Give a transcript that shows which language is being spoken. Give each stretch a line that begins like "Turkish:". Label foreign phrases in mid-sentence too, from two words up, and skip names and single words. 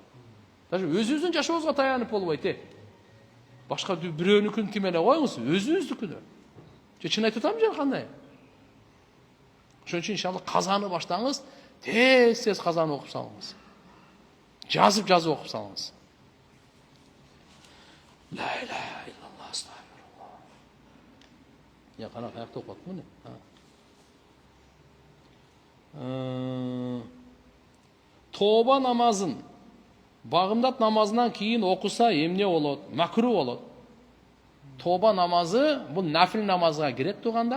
Kyrgyz: Даже өзүбүздүн жашообузга таянып болбойт. Башка бирөөнүкүн ким эле коюңуз, өзүңүздүкүнө. Же чын айтып атам же кандай? Ошон үчүн иншалла казаны баштаңыз, тез казаны окуп салыңыз. Жазып окуп салыңыз.
Arabic: لا إله إلا الله أستغفر الله.
Kyrgyz: Я кана каякта окуп атмын. Тоба намазын багымдат намазынан кийин окуса эмне болот? Макру болот. Тоба намазы бул нафил намазга кирет тугандар.